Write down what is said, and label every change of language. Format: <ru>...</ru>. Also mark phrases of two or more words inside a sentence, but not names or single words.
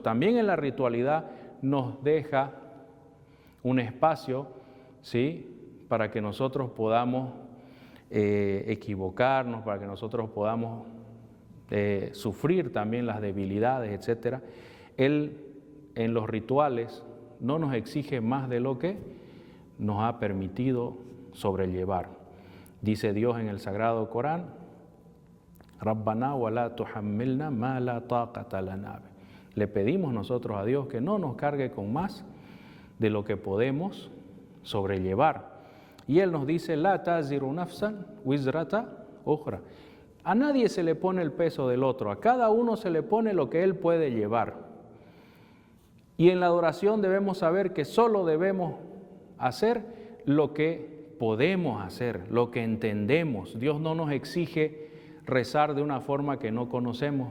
<es>También en la ritualidad nos deja un espacio, ¿sí?, para que nosotros podamos equivocarnos, para que nosotros podamos sufrir también las debilidades, etc. Él en los rituales no nos exige más de lo que nos ha permitido sobrellevar. Dice Dios en el Sagrado Corán,</es> <ar>ربنا ولا تحملنا ما لا طاقة لنا.</ar> <es>Le pedimos nosotros a Dios que no nos cargue con más de lo que podemos sobrellevar. Y Él nos dice,</es> <ar>لا تزر نفسا وزرة أخرى.</ar> <es>A nadie se le pone el peso del otro, a cada uno se le pone lo que él puede llevar. Y en la adoración debemos saber que solo debemos hacer lo que podemos hacer, lo que entendemos. Dios no nos exige rezar de una forma que no conocemos.</es>